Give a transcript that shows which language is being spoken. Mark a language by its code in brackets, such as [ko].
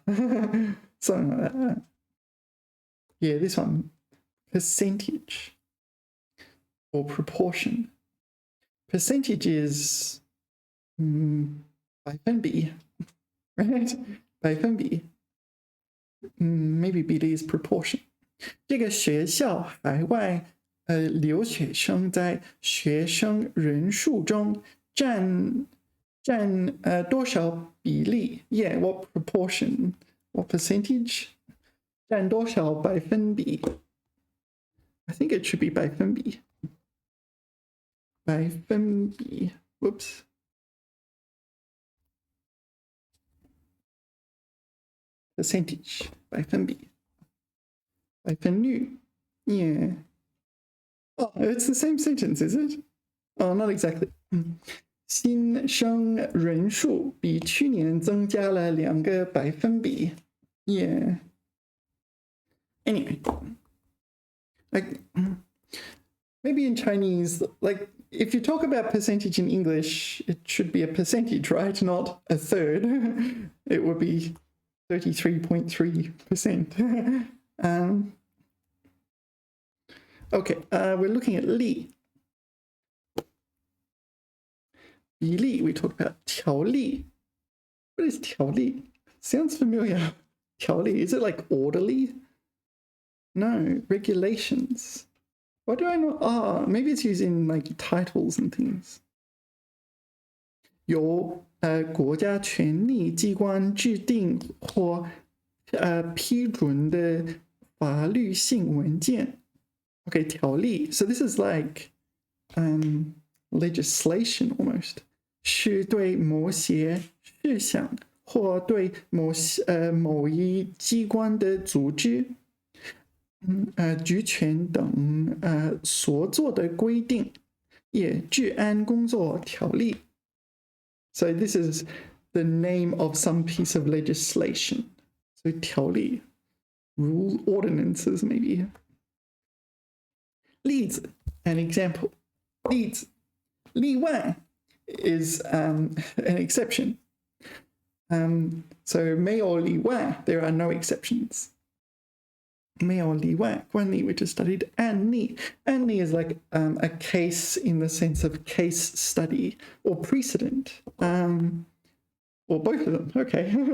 [en] Something like that. Yeah, this one. Percentage or proportion. Percentage is 百分比, right? [zh] 百分比. [en] Maybe 比例 is proportion. [zh] 这个学校海外留学生在学生人数中占多少比例 [en] Yeah, what proportion? What percentage? [zh] 占多少百分比 [en] I think it should be 百分比 百分比 Whoops. Percentage 百分比百分率 Yeah. Oh, it's the same sentence, is it? Oh, not exactly. [zh] 新生人数比去年增加了2个百分比 Yeah. [en] Anyway, like maybe in Chinese, like if you talk about percentage in English, it should be a percentage, right? Not a third. It would be 33.3%. Okay, we're looking at 例 比例 we talked about 条例 What is 条例 Sounds familiar 条例 Is it like orderly? No, regulations. Why do I know? Ah, maybe it's using like titles and things. [zh] 由国家权力机关制定或批准的法律性文件 Okay, 条例 [en] So this is like legislation almost [zh] 是对某些事项或对某一机关的组织职权等所做的规定也治安工作条例 [en] So this is the name of some piece of legislation So 条例 rule ordinances maybe 例子 an example 例子例外 is an exception. So [zh] 没有例外 [en] there are no exceptions. 没有例外惯例 we just studied 案例 is like a case in the sense of case study or precedent. Or both of them. Okay.